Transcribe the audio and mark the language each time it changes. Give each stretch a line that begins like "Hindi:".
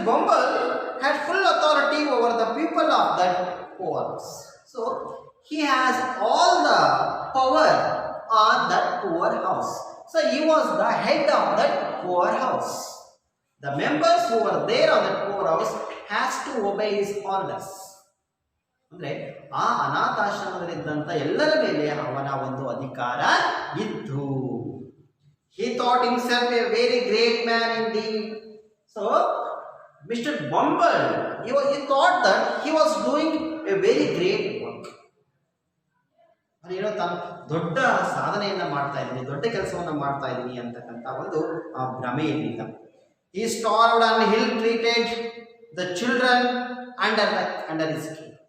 English: Bumble had full authority over the people of that poor house. So he has all the power on that poor house. So he was the head of that poor house. The members who were there on that poor house has to obey his orders.
Kannada: ಅಂದ್ರೆ ಆ ಅನಾಥಾಶ್ರಮದಲ್ಲಿದ್ದಂಥ ಎಲ್ಲರ ಮೇಲೆ ಅವನ ಒಂದು ಅಧಿಕಾರ ಇತ್ತು.
English: He thought himself a very great man indeed. So Mr. Bumble, he thought that he was doing a very great work.
Kannada: ಏನೋ ತಾನು ದೊಡ್ಡ ಸಾಧನೆಯನ್ನ ಮಾಡ್ತಾ ಇದ್ದೀನಿ, ದೊಡ್ಡ ಕೆಲಸವನ್ನ ಮಾಡ್ತಾ ಇದ್ದೀನಿ ಅಂತಕ್ಕಂಥ ಒಂದು ಭ್ರಮೆಯಲ್ಲಿದ್ದ.
English: He starved and ill-treated the children under his care.